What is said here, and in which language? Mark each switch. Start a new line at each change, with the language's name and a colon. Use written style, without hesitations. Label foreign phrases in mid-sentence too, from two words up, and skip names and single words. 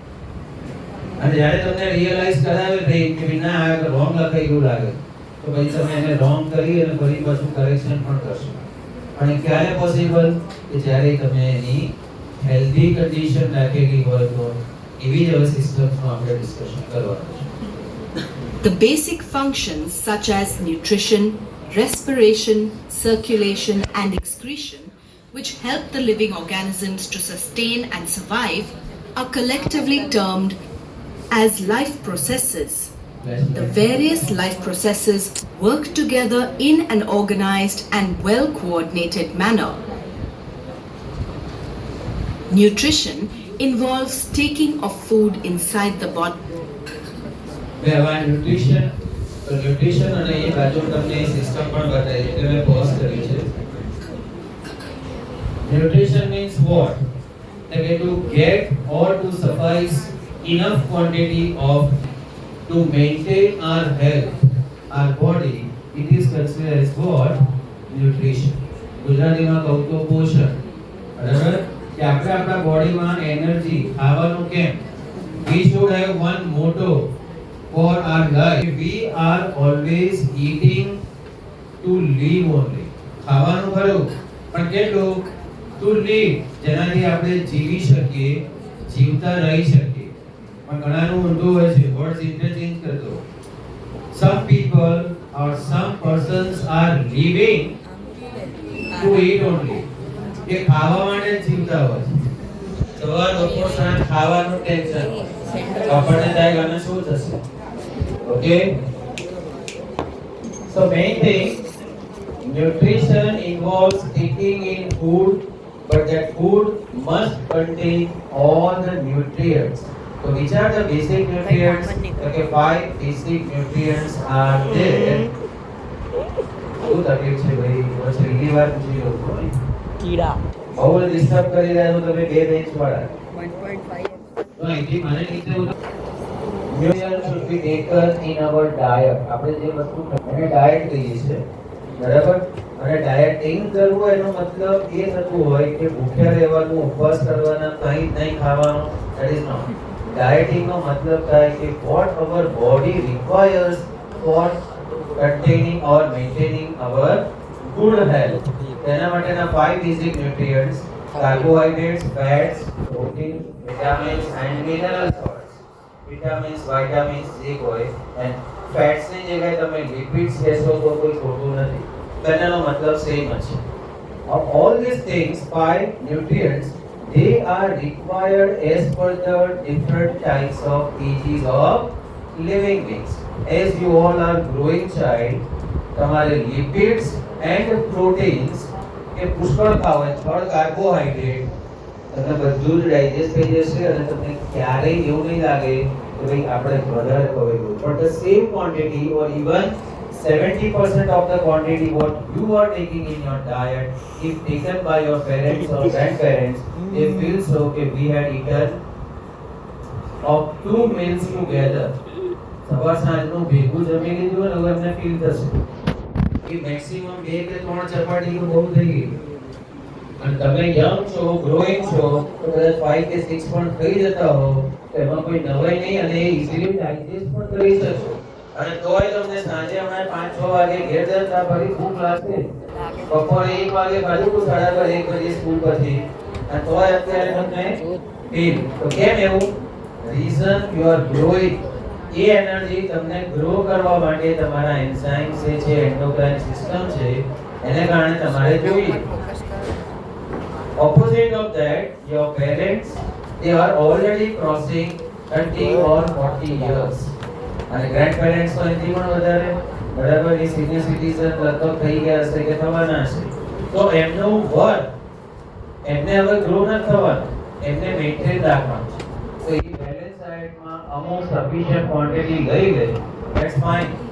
Gujarati: અને જ્યારે તમને રિયલાઇઝ કરાવે બ્રેઇન કે ના આ રોંગ લખાઈ ગયું લાગે તો પછી તમે એને રોંગ કરી અને ફરી પાછું કરેક્શન પણ કરશો. અને ક્યારે પોસિબલ કે જ્યારે તમે એની
English: healthy condition
Gujarati: રાખેલી હોય તો એવી જ હવે સિસ્ટમ્સનું આપણે ડિસ્કશન કરવાનું છે.
English: The basic functions such as nutrition, respiration, circulation and excretion, which help the living organisms to sustain and survive, are collectively termed as life processes. The various life processes work together in an organized and well-coordinated manner. Nutrition involves taking of food inside the body.
Gujarati: ન્યુટ્રિશન અને એ બાજુ તમને સિસ્ટમ પણ બતાવી એટલે મેં પોઝ કરી છે.
English: Nutrition means what? Like to get or to suffice enough quantity of to maintain our health, our body. It is considered as what? Nutrition.
Gujarati: ગુજરાતીમાં કહું તો પોષણ. બરાબર? કે આપણે આપણા બોડીમાં એનર્જી ખાવાનું કેમ?
English: We should have one motto for our life. We are always eating to live only.
Gujarati: ખાવાનું ખરું પણ કેટલું?
English: To live.
Gujarati: જેનાથી આપણે જીવી શકીએ, જીવતા રહી શકીએ. પણ ઘણાનું ઊંધું હોય છે,
English: words interchange
Gujarati: કરતો.
English: Some people or some persons are living to eat only.
Gujarati: એ ખાવા માટે જ જીવતા હોય છે. સવાર બપોર સાંજ ખાવાનું ટેન્શન હોય. આપણને થાય કે આને શું થશે? ઓકે.
English: So main thing, nutrition involves taking in food, but that food must contain all the nutrients. So which are the basic nutrients? Okay, 5 basic nutrients are there.
Gujarati: શું તકલીફ છે ભાઈ? બસ પહેલી વાર પૂછી લો છો. કીડા બહુ ડિસ્ટર્બ કરી રહ્યા છો તમે બે બેન્ચ વાળા. તો અહીંથી મને નીચે
English: nutrients should be taken in our diet.
Gujarati: આપણે જે વસ્તુ એને ડાયટ કહીએ છીએ, બરાબર? અને ડાયટિંગ કરવું એનો મતલબ એ થતું હોય કે ભૂખ્યા રહેવાનું, ઉપવાસ કરવાના, કંઈ જ નહીં ખાવાનું.
English: That is not. Dieting
Gujarati: નો મતલબ થાય કે
English: what our body requires for containing or maintaining our good health.
Gujarati: તેના માટેના
English: 5 basic nutrients: carbohydrates, fats, protein, vitamins and mineral salts. Vitamins, vitamins
Gujarati: જે હોય
English: and fats
Gujarati: ની જગ્યાએ તમે lipids કહેશો તો કોઈ ખોટું નથી. તેનો મતલબ સેમ જ છે.
English: Of all these things, 5 nutrients, they are required as per the different types of ages of living beings. As you all are growing child,
Gujarati: તમારે
English: lipids and proteins
Gujarati: કે પુષ્કળ ખાવ,
English: third carbohydrate,
Gujarati: તમને બધું જ ડાયજેસ્ટ થઈ જશે અને તમને ક્યારેય એવું નહીં લાગે કે ભાઈ આપણે વધારે ખવાઈ ગયું.
English: But the same quantity or even 70% of the quantity what you are taking in your diet, if taken by your parents or grandparents, they feel so that we had eaten of 2 meals together.
Gujarati: સવાર સાંજનું ભેગું જમી લીધું અને હવે અમને ફીલ થશે કે મેક્સિમમ 2 કે 3 ચપાટી તો બહુ થઈ ગઈ. અને તમે યંગ છો, ગ્રોઈંગ છો, તો કદાચ 5 કે 6 પણ થઈ જતા હો તો એમાં કોઈ નવાઈ નહીં અને એ
English: easily digest
Gujarati: પણ કરી શકશો. અને તોય તમને સાંજે હમણાં 5-6 વાગે ઘેર જતા ફરી ભૂખ લાગશે, બપોરે 1 વાગે ખાધું, 12:30 1 વાગે સ્કૂલ પછી, અને તોય અત્યારે તમને ફીલ. તો કેમ એવું?
English: reason you are growing.
Gujarati: એ એનર્જી તમને ગ્રો કરવા માટે તમારા એન્ઝાઇમ્સ છે,
English: endocrine system
Gujarati: છે, એને કારણે તમારે જોઈએ.
English: Opposite of that, your parents, they are already crossing 30 or 40 years.
Gujarati: અને ગ્રેન્ડપેરેન્ટ્સ તો એથી પણ વધારે, બરાબર? એ
English: senior citizen
Gujarati: લગભગ થઈ ગયા હશે કે થવાના હશે. તો એમનું વર્ક એમને હવે ગ્રો ન થવાનું, એમને મેન્ટેન રાખવાનું છે. તો એ
English: balance diet
Gujarati: અમુક
English: sufficient quantity
Gujarati: લઈ લે,
English: that's fine.